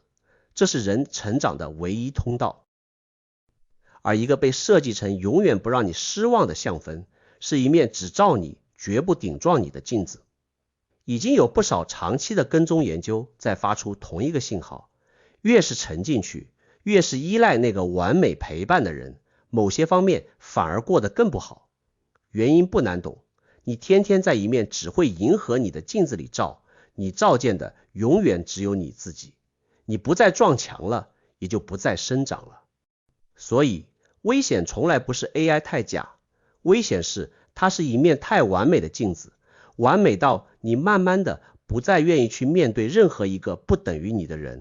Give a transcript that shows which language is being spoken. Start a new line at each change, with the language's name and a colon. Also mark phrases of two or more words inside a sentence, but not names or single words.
Chinese: 這是人成長的唯一通道。而一個被設計成永遠不讓你失望的相分，是一面只照你絕不頂撞你的鏡子。已經有不少長期的跟蹤研究在發出同一個信號，越是沉進去，越是依賴那個完美陪伴的人，某些方面反而過得更不好。原因不難懂，你天天在一面只會迎合你的鏡子裡照，你照見的永遠只有你自己。你不再撞牆了，也就不再生長了。所以危險從來不是 AI 太假，危險是它是一面太完美的鏡子，完美到你慢慢的不再願意去面对任何一個不等於你的人。